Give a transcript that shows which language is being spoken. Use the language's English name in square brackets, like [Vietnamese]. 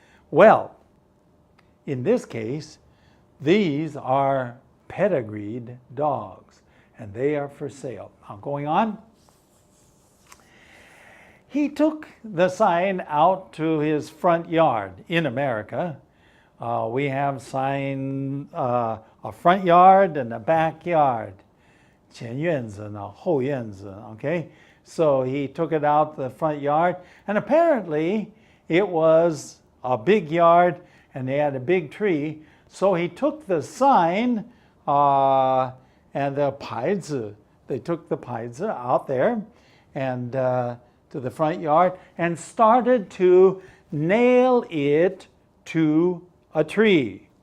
[English] Well, in this case, these are pedigreed dogs, and they are for sale. Now, going on. He took the sign out to his front yard in America. We have sign a front yard and a backyard. [Chinese] 前院子呢，后院子, okay? [English] So he took it out the front yard, and apparently it was a big yard, and they had a big tree. So he took the sign and the 牌子, they took the 牌子 out there and to the front yard and started to nail it to a tree.